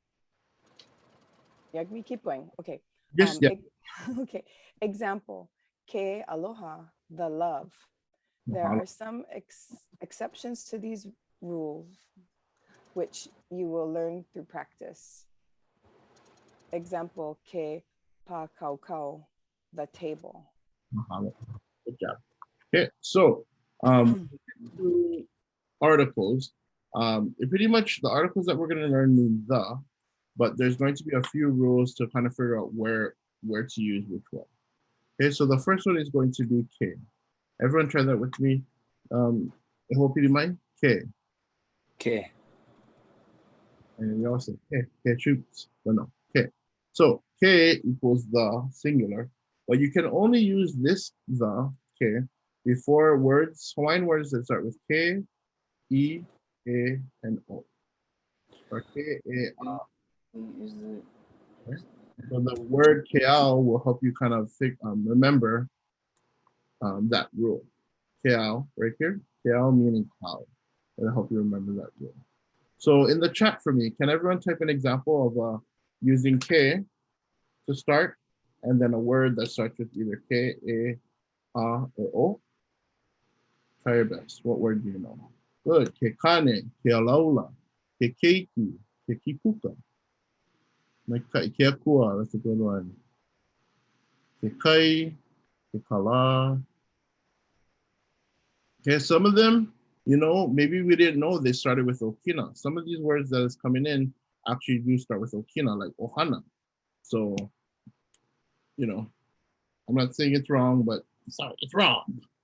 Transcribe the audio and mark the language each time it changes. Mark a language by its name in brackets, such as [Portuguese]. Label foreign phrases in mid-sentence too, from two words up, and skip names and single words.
[English] Yeah, we keep going. Okay. Yes, yeah. Okay. Example, [Hawaiian] ke aloha, [English] the love. There are some exceptions to these rules, which you will learn through practice. Example, [Hawaiian] ke pa kau kau, [English] the table. Mahalo. Good job. Okay, so articles. Pretty much the articles that we're going to learn mean the, but there's going to be a few rules to kind of figure out where to use which one. Okay, so the first one is going to be ke. Everyone try that with me. [Hawaiian] Hoʻopili mai, ke. [English] Ke. And we all say ke shoots, but no, ke. So ke equals the singular, but you can only use this the ke before words, Hawaiian words that start with ke, e, a, and o. Or ke, e, a. Okay. So the word keao will help you kind of remember that rule. Keao, right here. Keao meaning cloud. It'll help you remember that rule. So in the chat for me, can everyone type an example of using ke to start, and then a word that starts with either ke, e, or o? Try your best. What word do you know? Good. [Hawaiian] Ke kane, ke alaula, ke keiki, ke kipuka. Ke akua, [English] that's a good one. [Hawaiian] Ke kai, ke kala. [English] Okay, some of them, you know, maybe we didn't know they started with Okina. Some of these words that is coming in actually do start with Okina, like ohana. So, you know, I'm not saying it's wrong, but sorry, it's wrong.